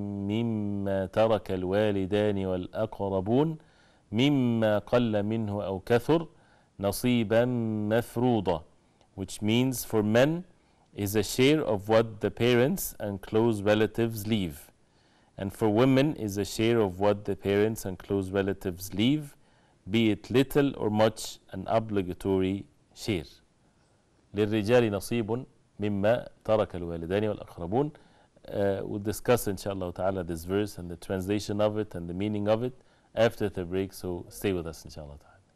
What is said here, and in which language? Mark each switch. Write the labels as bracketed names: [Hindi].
[Arabic] مِّمَّا تَرَكَ الْوَالِدَانِ وَالْأَقْرَبُونَ مِمَّا قَلَّ مِنْهُ أَوْ كَثُرَ نَصِيبًا مَفْرُوضًا, [English] which means for men is a share of what the parents and close relatives leave, and for women is a share of what the parents and close relatives leave, be it little or much, an obligatory share. [Arabic] للرجال نصيب مما ترك الوالدان والأقربون. [English] We'll discuss inshallah ta'ala this verse and the translation of it and the meaning of it after the break, so stay with us inshallah ta'ala.